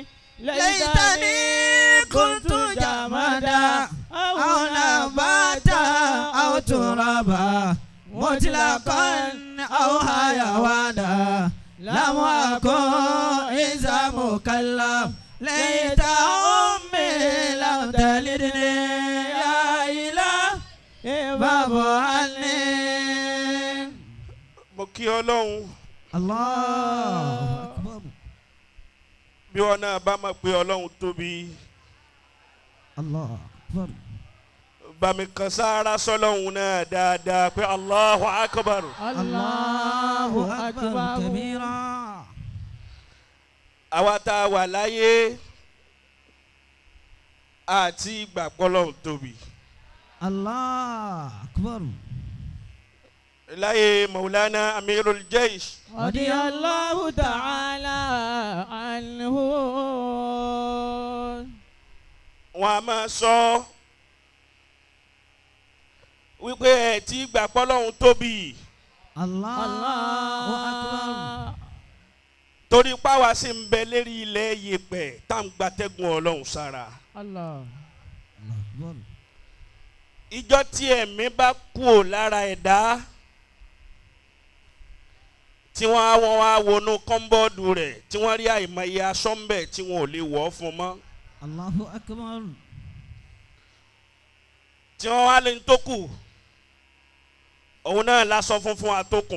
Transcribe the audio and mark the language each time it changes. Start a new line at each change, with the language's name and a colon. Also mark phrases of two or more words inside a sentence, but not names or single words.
Arabic: ليتني كنت جمادا أو نباتا أو ترابا مطلقا أو حيوانا لم أكن إذا مكلم ليت أمي لم تلدني يا إلهي فاعف عني.
Yoruba: mo kí Ọlọ́run
Arabic: الله أكبر.
Yoruba: bí wọn náà bá mọ̀ pé Ọlọ́run tóbi
Arabic: الله أكبر.
Yoruba: bá mi kan sára sọ́lọ́run náà dáadáa pé
Arabic: الله أكبر. الله أكبر كبيرا.
Yoruba: àwa tá a wà láyé àti ìgbàgbọ́ Ọlọ́run tóbi.
Arabic: الله أكبر.
Yoruba: láyé Maulana Amirul Jaish
Arabic: رضي الله تعالى عنه.
Yoruba: wọn a máa sọ wípé ẹ ti ìgbàgbọ́ Ọlọ́run tóbi
Arabic: الله أكبر.
Yoruba: torí páwa sì ń bẹ lérí ilẹ̀ yẹ̀pẹ̀ tá à ń gbatẹ́gùn Ọlọ́run sára.
Arabic: الله الله أكبر.
Yoruba: ìjọ tí ẹ̀mí bá kú ò lára ẹ̀dá tí wọ́n wá wọnú kọ́ńbọ́ọ̀dù rẹ̀ tí wọ́n rí àìmọye aṣọ ń bẹ̀ tí wọ́n ò lè wọ̀ ọ́ fún mọ́.
Arabic: الله أكبر.
Yoruba: tí wọ́n wá lé ní tó kù òun náà láṣọ funfun àtòkùn.